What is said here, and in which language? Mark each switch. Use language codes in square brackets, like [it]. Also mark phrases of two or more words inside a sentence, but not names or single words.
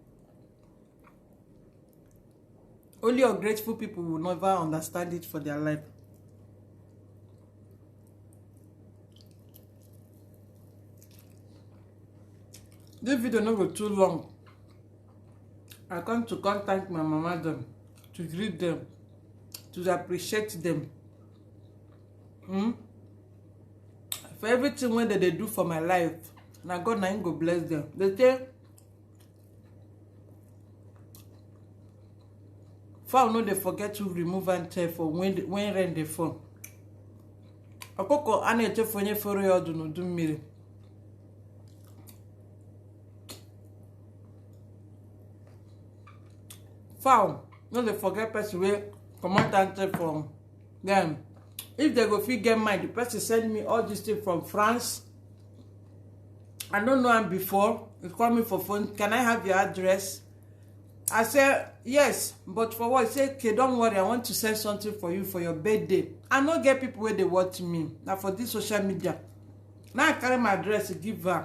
[pcm] Only ungrateful people will never understand it for their life. This video not go too long. I come to contact my mama them, to greet them, to appreciate them. for everything wey they do for my life. Na God na him go bless them. They say fowl no dey forget to remove and tear for when rain dey fall. [ig] Ọkụkọ a na-echefu onye fọrọ ya ọdụ n'udu mmiri. [pcm] Fowl no dey forget person wey comot and tear from them. If they go fit get mind, the person send me all this thing from France. I don't know him before. He called me for phone. Can I have your address? I said, yes, but for what? He said, okay, don't worry. I want to send something for you for your birthday. I no get people where they watch me. Now for this social media. Now I carry my address to give her.